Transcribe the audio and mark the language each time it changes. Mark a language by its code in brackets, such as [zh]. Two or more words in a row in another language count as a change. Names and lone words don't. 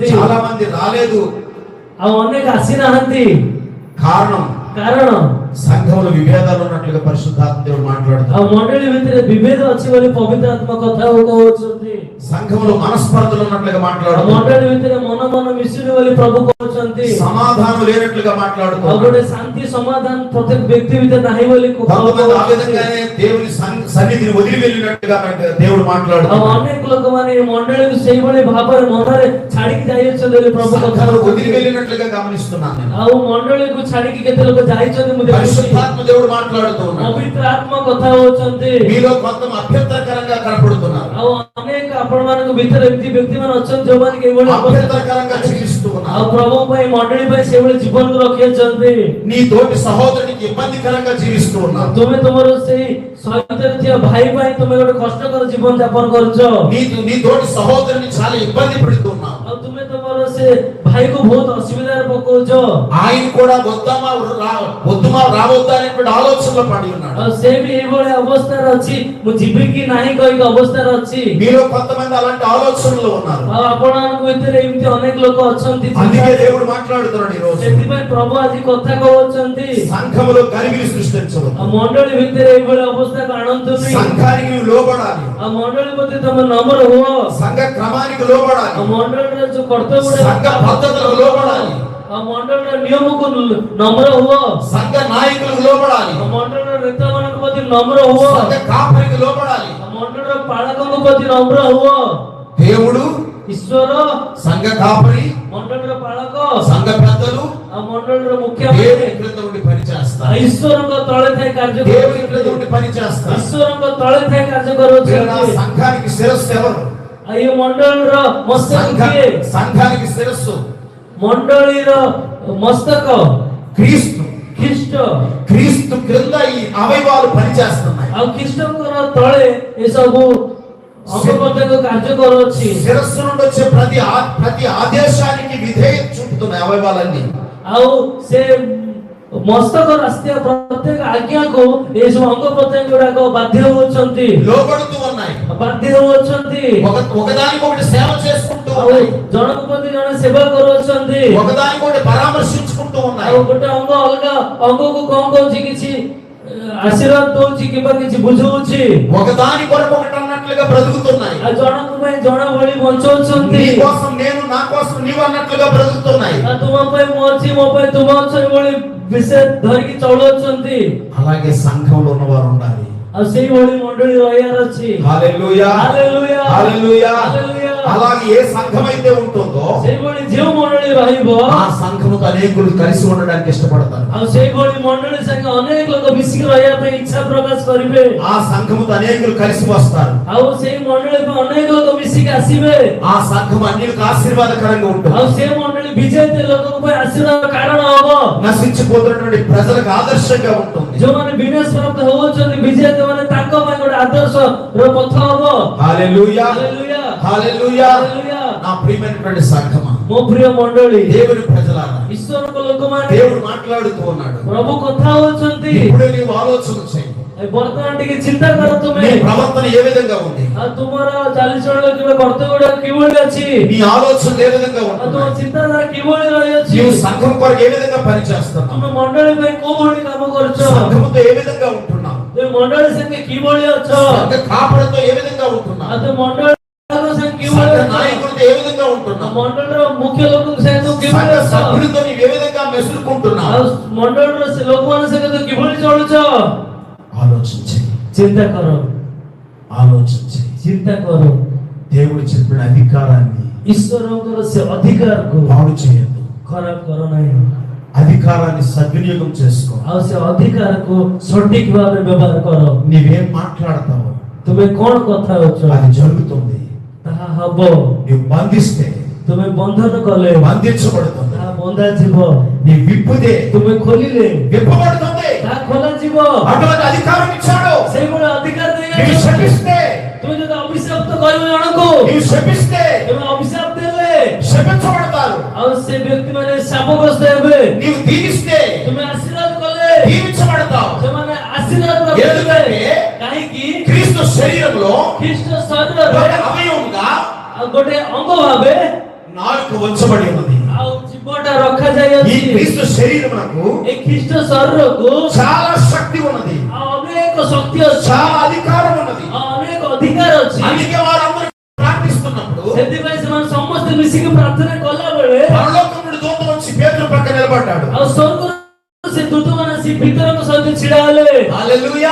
[te] చాలా మంది రాలేదు. [or] ଆଉ ଅନେକ ଆସିନାହାନ୍ତି [te] కారణం [or] କାରଣ [te] సంఘంలో విభేదాలు ఉన్నట్లుగా పరిశుద్ధాత్మ దేవుడు [or] ଆଉ [te] మాట్లాడుతున్నాడు. [or] ମଣ୍ଡଳୀ ଭିତରେ ବିଭେଦ ଅଛି ବୋଲି ପବିତ୍ର ଆତ୍ମା କଥା କହୁଛନ୍ତି [te] సంఘంలో మనస్పర్ధలు ఉన్నట్లుగా [or] ଆଉ [te] మాట్లాడుతున్నాడు. [or] ମଣ୍ଡଳୀ ଭିତରେ ମନ ମିଶୁନି ବୋଲି ପ୍ରଭୁ କହୁଛନ୍ତି [te] సమాధానం లేనట్లుగా [or] ଆଉ [te] మాట్లాడుతున్నాడు. [or] ଗୋଟେ ଶାନ୍ତି ସମାଧାନ ପ୍ରତ୍ୟେକ ବ୍ୟକ୍ତି ଭିତରେ ନାହିଁ ବୋଲି [te] కొంతమంది ఆ విధంగానే దేవుని సన్నిధిని వదిలి వెళ్ళినట్టుగా దేవుడు [or] ଆଉ [te] మాట్లాడుతున్నాడు. [or] ଅନେକ ଲୋକମାନେ ଏ ମଣ୍ଡଳୀକୁ ସେଇଭଳି ଭାବରେ ମନରେ ଛାଡିକି ଯାଇଅଛନ୍ତି ବୋଲି ପ୍ରଭୁ କଥା [te] సంఘమును వదిలి [or] କହୁଛନ୍ତି [te] వెళ్ళినట్లుగా గమనిస్తున్నాను నేను. [or] ଆଉ ମଣ୍ଡଳୀକୁ ଛାଡିକି କେତେ ଲୋକ ଯାଇଛନ୍ତି ମୁଁ ଦେଖୁଛି [te] పరిశుద్ధాత్మ దేవుడు మాట్లాడుతూ ఉన్నాడు. [or] ପବିତ୍ର ଆତ୍ମା କଥା ହଉଛନ୍ତି [te] మీలో కొంత అభ్యంతరకరంగా కనపడుతున్నారు. [or] ଆଉ ଅନେକ ଆପଣମାନଙ୍କ ଭିତରେ ଏମିତି ବ୍ୟକ୍ତି ମାନେ ଅଛନ୍ତି ଯୋଉମାନେ କି ଏଭଳି [te] అభ్యంతరకరంగా జీవిస్తూ [or] ଆଉ [te] ఉన్నారు. [or] ପ୍ରଭୁ ପାଇଁ ମଣ୍ଡଳୀ ପାଇଁ ସେଇଭଳି ଜୀବନକୁ ରଖିଛନ୍ତି [te] నీ తోటి సహోదరునికి ఇబ్బందికరంగా జీవిస్తూ ఉన్నారు. [or] ତୁମେ ତୁମର ସେଇ ସହିତରେ ଥିବା ଭାଇ ପାଇଁ ତୁମେ ଗୋଟେ କଷ୍ଟକର ଜୀବନ ଯାପନ କରୁଛ [te] నీ తోటి సహోదరుని చాలా ఇబ్బంది పెడుతున్నావు. [or] ଆଉ ତୁମେ ତୁମର ସେ ଭାଇକୁ ବହୁତ ଅସୁବିଧାରେ ପକଉଛ [te] ఆయన కూడా వద్దుమా రావద్దా అనేటువంటి ఆలోచనలో పడి ఉన్నాడు. [or] ଆଉ ସେ ବି ଏଇଭଳି ଅବସ୍ଥାରେ ଅଛି ମୁଁ ଯିବି କି ନାହିଁ କହିକି ଅବସ୍ଥାରେ ଅଛି [te] మీలో కొంతమంది అలాంటి ఆలోచనలో ఉన్నారు. [or] ଆଉ ଆପଣମାନଙ୍କ ଭିତରେ ଏମିତି ଅନେକ ଲୋକ ଅଛନ୍ତି [te] అందుకే దేవుడు మాట్లాడుతున్నాడు ఈ రోజు. [or] ସେଥିପାଇଁ ପ୍ରଭୁ ଆଜି କଥା କହୁଛନ୍ତି [te] సంఘములో కలిగిరి సృష్టించవద్దు. [or] ଆଉ ମଣ୍ଡଳୀ ଭିତରେ ଏଇଭଳି ଅବସ୍ଥାକୁ ଆଣନ୍ତୁନି [te] సంఘానికి నువ్వు లోబడాలి. [or] ଆଉ ମଣ୍ଡଳୀ ପ୍ରତି ତମେ ନମ୍ର ହୁଅ [te] సంఘ క్రమానికి లోబడాలి. [or] ଆଉ ମଣ୍ଡଳୀର ଯୋଉ କର୍ତ୍ତବ୍ୟ [te] సంఘ పద్ధతులకు లోబడాలి. [or] ଆଉ ମଣ୍ଡଳୀର ନିୟମକୁ ନମ୍ର ହୁଅ [te] సంఘ నాయకులకు లోబడాలి. [or] ଆଉ ମଣ୍ଡଳୀର ନେତାମାନଙ୍କ ପ୍ରତି ନମ୍ର ହୁଅ [te] సంఘ కాపరికి లోబడాలి. [or] ଆଉ ମଣ୍ଡଳୀର ପାଳକଙ୍କ ପ୍ରତି ନମ୍ର ହୁଅ [te] దేవుడు, [or] ଈଶ୍ୱର [te] సంఘ కాపరి, [or] ମଣ୍ଡଳୀର ପାଳକ [te] సంఘ పెద్దలు, ଆଉ ఆ మండలిలో దేవుని ముఖ్యమంత్రి క్రింద ఉండి పని చేస్తారు. [or] ଈଶ୍ୱରଙ୍କ ତଳେ ଥାଇ କାର୍ଯ୍ୟ [te] దేవుని క్రింద [or] କରୁଛନ୍ତି। [te] ఉండి పని చేస్తారు. [or] ଈଶ୍ୱରଙ୍କ ତଳେ ଥାଇ କାର୍ଯ୍ୟ [te] వీళ్ళ [or] କରୁଛନ୍ତି। [te] సంఘానికి శిరస్సు ఎవరు? [or] ଆଉ ଏ ମଣ୍ଡଳୀର ମସ୍ତକ କିଏ? [te] సంఘానికి శిరస్సు [or] ମଣ୍ଡଳୀର ମସ୍ତକ [te] క్రీస్తు. [or] ଖ୍ରୀଷ୍ଟ। [te] క్రీస్తు క్రింద ఈ అవయవాలు పనిచేస్తున్నాయి. [or] ଆଉ ଖ୍ରୀଷ୍ଟଙ୍କର ତଳେ ଏସବୁ ଅଙ୍ଗ ପ୍ରତ୍ୟଙ୍ଗ କାର୍ଯ୍ୟ କରୁଅଛି। [te] శిరస్సు నుండి వచ్చే ప్రతి ఆదేశానికి విధేయత చూపుతున్నాయి అవయవాలన్నీ. [or] ଆଉ ସେ ମସ୍ତକ ରାସ୍ତା ପ୍ରତ୍ୟେକ ଆଜ୍ଞାକୁ ଏସବୁ ଅଙ୍ଗ ପ୍ରତ୍ୟଙ୍ଗ ଗୁଡାକ ବାଧ୍ୟ ହେଉଛନ୍ତି, [te] లోబడుతూ ఉన్నాయి. [or] ବାଧ୍ୟ ହେଉଛନ୍ତି। [te] ఒకదానికొకటి సేవ చేసుకుంటూ [or] ଆଉ [te] ఉన్నాయి. [or] ଜଣଙ୍କ ପ୍ରତି ଜଣେ ସେବା କରୁଅଛନ୍ତି। [te] ఒకదానికొకటి పరామర్శించుకుంటూ ఉన్నాయి. [or] ଆଉ ଗୋଟେ ଅଙ୍ଗ ଅଲଗା ଅଙ୍ଗକୁ କଣ କହୁଛି, କିଛି ଆଶୀର୍ବାଦ ଦଉଛି କିମ୍ବା କିଛି ବୁଝଉଛି। [te] ఒకదాని కొరకు ఒకటి అన్నట్లుగా బ్రతుకుతున్నాయి. [or] ଆଉ ଜଣଙ୍କ ପାଇଁ ଜଣ ଭଳି ବଞ୍ଚଉଛନ୍ତି। [te] నీ కోసం నేను, నా కోసం నీవు అన్నట్లుగా బ్రతుకుతున్నాయి. [or] ଆଉ ତୁମ ପାଇଁ ମୁଁ ଅଛି, ମୋ ପାଇଁ ତୁମ ଅଛ ଭଳି ବିଷୟ ଧରିକି ଚଳୁଅଛନ୍ତି। [te] అలాగే సంఘంలో ఉన్నవారు ఉండాలి. [or] ଆଉ ସେଇଭଳି ମଣ୍ଡଳୀ ରହିବାର ଅଛି। [te] హల్లెలూయా, హల్లెలూయా, హల్లెలూయా. హల్లెలూయా। అలాగే ఏ సంఘం అయితే ఉంటుందో [or] ସେଇଭଳି ଯେଉଁ ମଣ୍ଡଳୀ ରହିବ, [te] ఆ సంఘముతో అనేకులు కలిసి ఉండడానికి ఇష్టపడతారు. [or] ଆଉ ସେଇଭଳି ମଣ୍ଡଳୀ ସାଙ୍ଗେ ଅନେକ ଲୋକ ମିଶିକି ରହିବା ପାଇଁ ଇଚ୍ଛା ପ୍ରକାଶ କରିବେ। [te] ఆ సంఘముతో అనేకులు కలిసి వస్తారు. [or] ଆଉ ସେଇ ମଣ୍ଡଳୀ ପାଇଁ ଅନେକ ଲୋକ ମିଶିକି ଆସିବେ। [te] ఆ సంఘం అన్యులకు ఆశీర్వాదకరంగా [or] ଆଉ [te] ఉంటుంది. [or] ସେ ମଣ୍ଡଳୀ ବିଜେତା ଲୋକଙ୍କ ପାଇଁ ଆଶୀର୍ବାଦ କାରଣ ହବ। [te] నశించిపోతున్నటువంటి ప్రజలకు ఆదర్శంగా ఉంటుంది. [or] ଯୋଉମାନେ ବିନାଶ ପ୍ରାପ୍ତ ହଉଛନ୍ତି, ବିଜେତା ମାନେ ତାଙ୍କ ପାଇଁ ଗୋଟେ ଆଦର୍ଶର ପଥ ହବ। [te] హల్లెలూయా, హల్లెలూయా, హల్లెలూయా. హల్లెలూయా। నా ప్రియమైనటువంటి సంఘమా, [or] ମୋ ପ୍ରିୟ ମଣ୍ଡଳୀ, [te] దేవుని ప్రజలారా, [or] ଈଶ୍ୱରଙ୍କ ଲୋକମାନେ, [te] దేవుడు మాట్లాడుతూ ఉన్నాడు. [or] ପ୍ରଭୁ କଥା ହଉଛନ୍ତି। [te] ఇప్పుడే నీవు ఆలోచన చేయి. [or] ବର୍ତ୍ତମାନ ଟିକେ ଚିନ୍ତା କର ତୁମେ, [te] నీ ప్రవర్తన ఏ విధంగా ఉంది? [or] ଆଉ ତୁମର ଚାଲିଚଳନ କିମ୍ବା କର୍ତ୍ତବ୍ୟ ଗୁଡାକ କିଭଳି ଅଛି, [te] నీ ఆలోచన ఏ విధంగా [or] ଆଉ ତୁମ [te] ఉంటుంది? [or] ଚିନ୍ତାଧାରା କିଭଳି ରହିଅଛି, [te] నీవు సంఘం కొరకు ఏ విధంగా పనిచేస్తున్నావు? [or] ତୁମେ ମଣ୍ଡଳୀ ପାଇଁ କୋଉ ଭଳି କାମ କରୁଛ, [te] సంఘముతో ఏ విధంగా ఉంటున్నావు? [or] ତୁମେ ମଣ୍ଡଳୀ ସାଙ୍ଗେ କିଭଳି ଅଛ, [te] సంఘ కాపరితో ఏ విధంగా ఉంటున్నావు? [or] ଆଉ ତୁମେ ମଣ୍ଡଳୀ ସାଙ୍ଗେ କିଭଳି [te] సంఘ [or] ଅଛ, [te] నాయకులతో ఏ విధంగా [or] ଆଉ [te] ఉంటున్నావు? [or] ମଣ୍ଡଳୀର ముఖ్ୟ ଲୋକଙ୍କ ସାଙ୍ଗେ ତୁ କିଭଳି [te] సంఘ [or] ଅଛ, [te] సభ్యులతో నీవు ఏ విధంగా మెసులుకుంటున్నావు? [or] ଆଉ ମଣ୍ଡଳୀର ସେ ଲୋକମାନଙ୍କ ସାଙ୍ଗେ ତୁ କିଭଳି ଚଳୁଛ, [te] ఆలోచించి [or] ଚିନ୍ତା କର, [te] ఆలోచించి [or] ଚିନ୍ତା କର। [te] దేవుడు చెప్పిన అధికారాన్ని [or] ଈଶ୍ୱରଙ୍କର ସେ ଅଧିକାରକୁ [te] పాడు చేయొద్దు. [or] ଖରାପ କର ନାହିଁ, [te] అధికారాన్ని సద్వినియోగం చేసుకో. [or] ଆଉ ସେ ଅଧିକାରକୁ ସଠିକ ଭାବରେ ବ୍ୟବହାର କର। [te] నీవేం మాట్లాడతావో [or] ତୁମେ କଣ କଥା ହଉଛ, [te] అది జరుగుతుంది. [or] ତାହା ହବ। [te] నీవు బంధిస్తే [or] ତୁମେ ବନ୍ଧନ କଲେ [te] బంధించబడుతుంది. [or] ତାହା ବନ୍ଧାଯିବ, [te] నీ విప్పుదే [or] ତୁମେ ଖୋଲିଲେ [te] విప్పబడుతుంది. [or] ତାହା ଖୋଲାଯିବ। [te] అటువంటి అధికారం ఇచ్చాడు. [or] ସେଇଭଳି ଅଧିକାର [te] నీవు [or] ଦେଇଛନ୍ତି। [te] శపిస్తే, [or] ତୁମେ ଯଦି ଅଭିଶାପ୍ତ କରିବ ଜଣକୁ, [te] నీవు శపిస్తే [or] ତୁମେ ଅଭିଶାପ ଦେଲେ [te] శపించబడతారు. [or] ଆଉ ସେ ବ୍ୟକ୍ତି ମାନେ ଶାପଗ୍ରସ୍ତ ହେବେ। [te] నీవు దీవిస్తే [or] ତୁମେ ଆଶୀର୍ବାଦ କଲେ [te] దీవించబడతావు. [or] ସେମାନେ ఆశీర్వాଦ ପ୍ରାପ୍ତ [te] ఎందుకంటే [or] ହେବେ। କାହିଁକି [te] క్రీస్తు శరీరంలో [or] ଖ୍ରୀଷ୍ଟ [te] ఒక [or] ଶରୀରରେ [te] అవయవంగా [or] ଆଉ ଗୋଟେ ଅଙ୍ଗ ଭାବେ [te] నాలుక ఉంచబడి ఉన్నది. [or] ଆଉ ଜୀବଟା ରଖା [te] ఈ [or] ଯାଇଅଛି। [te] క్రీస్తు శరీరమునకు [or] ଏ ଖ୍ରୀଷ୍ଟ ଶରୀରକୁ [te] చాలా శక్తి ఉన్నది, [or] ଆଉ ଅନେକ ଶକ୍ତି ଅଛି, [te] చాలా అధికారం ఉన్నది. [or] ଆଉ ଅନେକ ଅଧିକାର ଅଛି। [te] అందుకే వారందరూ ప్రార్థిస్తున్నప్పుడు [or] ସେଥିପାଇଁ ସେମାନେ ସମସ୍ତେ ମିଶିକି ପ୍ରାର୍ଥନା କଲା ବେଳେ [te] పరలోకం నుండి దూత వచ్చి పేతురు పక్క నిలబడ్డాడు. [or] ଆଉ ସ୍ୱର୍ଗରୁ ସେ ଦୂତମାନେ ଆସି ପିତରଙ୍କ ସହିତ ଛିଡା ହେଲେ। [te] హల్లెలూయా,